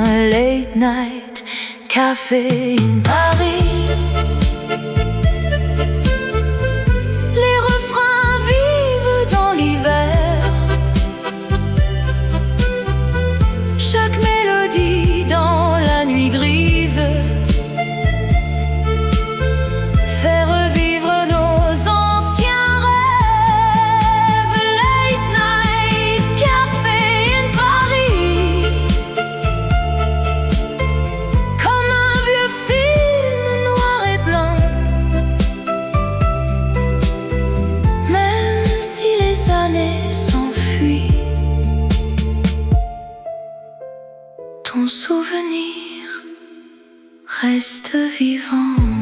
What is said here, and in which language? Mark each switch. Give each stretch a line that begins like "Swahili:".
English: Late night, café in Paris.
French: Les refrains vivent dans l'hiver. Chaque mélodie dans la nuit grise fait revivre nos anciens rêves.
English: Late night, café in Paris.
French: Comme un vieux film noir et blanc. Même si les années s'enfuient, ton souvenir reste vivant.